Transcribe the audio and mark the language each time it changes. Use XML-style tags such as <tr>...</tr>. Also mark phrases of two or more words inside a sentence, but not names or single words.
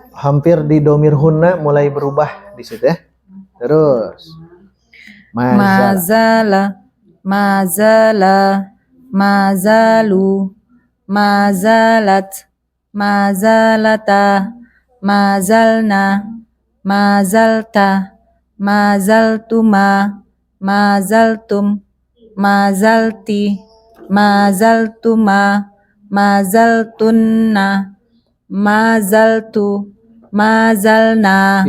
<id>Hampir di</id> <ar>ضمير هن</ar> <id>mulai berubah di situ ya. Terus mazal.</id> <ar>مزل مزلوا مزلت مزلتا مزلن مزلت مزلتما مزلتم مزلت مزلتما مزلتن مزلت مزلنا.</ar>